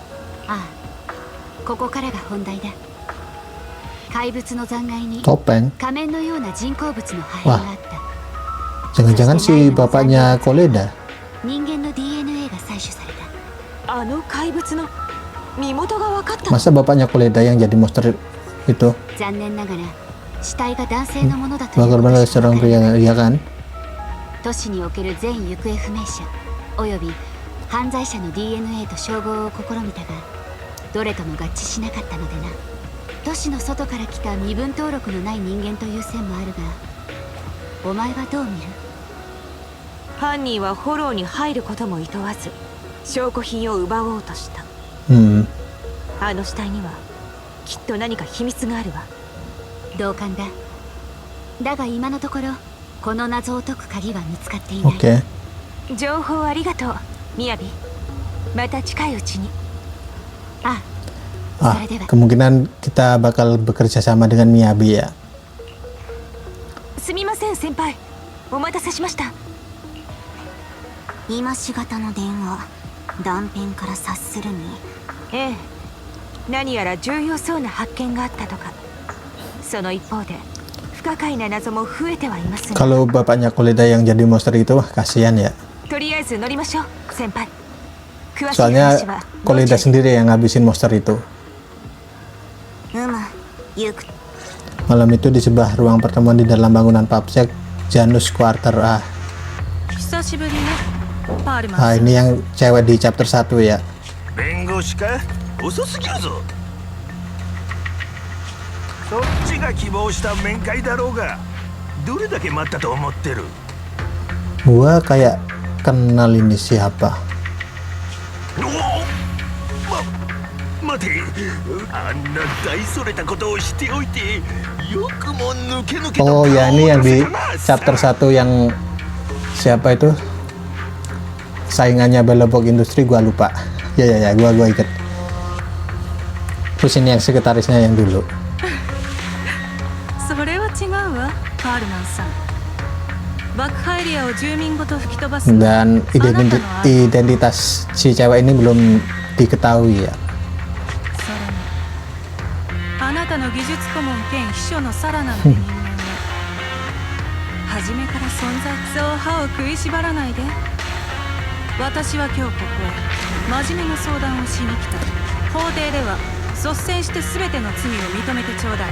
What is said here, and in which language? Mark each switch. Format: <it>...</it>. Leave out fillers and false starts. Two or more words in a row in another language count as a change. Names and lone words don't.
<ja>ああ、ここからが本題だ。怪物の残骸に topeng. 仮面のような人工物の破片があった。</ja> <id>Jangan-jangan si bapaknya Koleda.</id> <ja>人間の DNA が採取された。あの怪物の身元が分かったの？</ja> <id>Masa bapaknya Koleda yang jadi monster itu?</id> <ja>残念ながら死体が男性のものだという Bakal こと benar しか seorang わからない。</ja> <id>pria, ya kan?</id> <ja>都市における全行方不明者および犯罪者の DNA と照合を試みたが、どれとも合致しなかったのでな。都市の外から来た身分登録のない人間という線もあるが、お前はどう見る？犯人はフォローに入ることも厭わず証拠品を奪おうとした。あの死体にはきっと何か秘密があるわ。同感だ。だが今のところこの謎を解く鍵は見つかっていない。 Oke. 情報ありがとう、みやび。また近いうちに。あ、 Ah, それでは。</ja> <id>kemungkinan kita bakal bekerja sama dengan Miyabi ya.</id> <ja>すみません先輩、お待たせしました。今しがたの電話、断片から察するに。ええ、何やら重要そうな発見があったとか。その一方で不可解な謎も増えてはいますが。</ja> <id>Kalau bapaknya Koleda yang jadi monster itu, wah kasihan ya.</id> <ja>とりあえず乗りましょう先輩。詳しい Soalnya 話は</ja> <id>Koleda sendiri yang ngabisin monster itu.</id> <ja>ゆく</ja> <id>Malam itu di sebuah ruang pertemuan di dalam bangunan Papsek Janus Quarter A.</id> <ja>久しぶりね、パールマン</ja> <id>Ah, ini yang cewek di chapter 1 ya.</id> <ja>弁護士か？遅すぎるぞ。そっちが希望した面会だろうが、どれだけ待ったと思ってる？</ja> <id>Gua kayak kenal ini siapa.</id> <ja>待て、あんな大それたことをしておいて、よくも抜け抜けと Oh 顔を</ja> <id>ya, ini yang</id> <ja>出 di せたな。</ja> <id>chapter 1 yang siapa itu? Saingannya Belobok Industri, gua lupa. Ya, gua inget. Terus ini yang sekretarisnya yang dulu.</id> <ja>それは違うわ、パールマンさん。爆破エリアを住民ごと吹き飛ばす。</ja> <id>Dan identitas si cewek ini belum diketahui ya.</id> <ja>それにあなたの技術顧問兼秘書のサラナの人間ね。初めから存在そう歯を食いしばらないで。私は今日ここへ真面目な相談をしに来た。法廷では率先して全ての罪を認めてちょうだい。</ja>